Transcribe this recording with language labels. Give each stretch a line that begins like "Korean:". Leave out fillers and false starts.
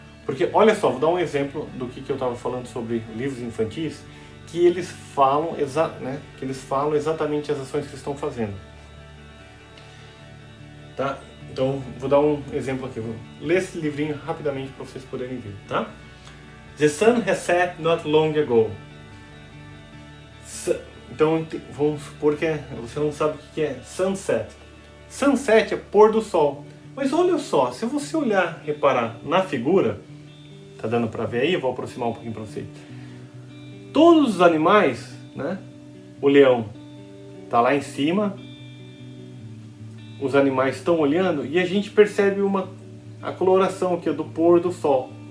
Portuguese: Porque, olha só, vou dar um exemplo do que eu estava falando sobre livros infantis, que eles falam, exatamente as ações que eles estão fazendo. Tá? Então, vou dar um exemplo aqui. Vou ler esse livrinho rapidamente para vocês poderem ver, tá?
English: The sun has set not long ago.
Portuguese: Então, vamos supor que você não sabe o que é sunset. Sunset é pôr do sol. Mas olha só, se você olhar, reparar na figura, tá dando para ver aí? Eu vou aproximar um pouquinho para você. Todos os animais, né? O leão tá lá em cima, os animais estão olhando e a gente percebe a coloração aqui do pôr do sol.